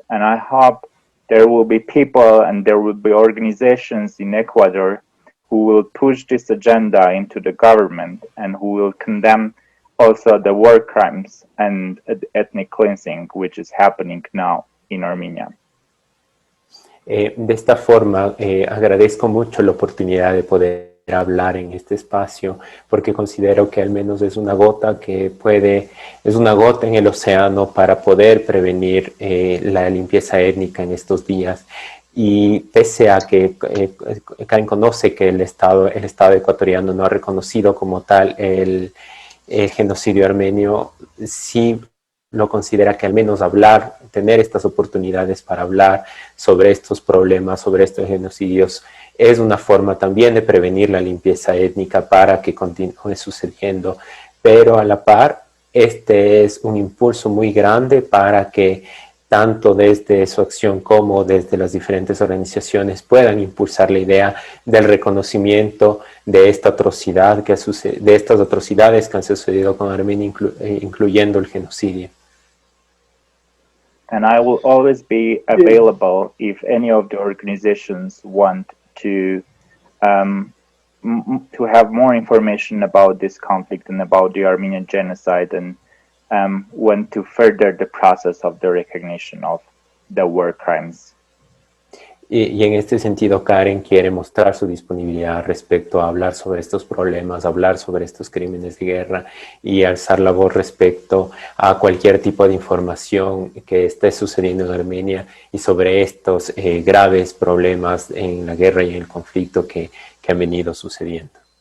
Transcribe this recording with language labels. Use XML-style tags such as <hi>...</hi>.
<en>And I hope there will be people and there will be organizations in Ecuador who will push this agenda into the government and who will condemn also the war crimes and ethnic cleansing which is happening now in Armenia.</en> <es>De esta forma, agradezco mucho la oportunidad de poder hablar en este espacio, porque considero que al menos es una gota es una gota en el océano para poder prevenir la limpieza étnica en estos días. Y pese a que Karen conoce que el Estado ecuatoriano no ha reconocido como tal el genocidio armenio, sí lo considera que al menos tener estas oportunidades para hablar sobre estos problemas, sobre estos genocidios, es una forma también de prevenir la limpieza étnica para que continúe sucediendo. Pero a la par, este es un impulso muy grande para que tanto desde su acción como desde las diferentes organizaciones puedan impulsar la idea del reconocimiento de esta atrocidad de estas atrocidades que han sucedido con Armenia, incluyendo el genocidio.</es> <en>And I will always be available if any of the organizations want to have more information about this conflict and about the Armenian genocide, and want to further the process of the recognition of the war crimes.</en> <es>Y en este sentido, Karen quiere mostrar su disponibilidad respecto a hablar sobre estos problemas, hablar sobre estos crímenes de guerra y alzar la voz respecto a cualquier tipo de información que esté sucediendo en Armenia y sobre estos graves problemas en la guerra y en el conflicto que han venido sucediendo.</es>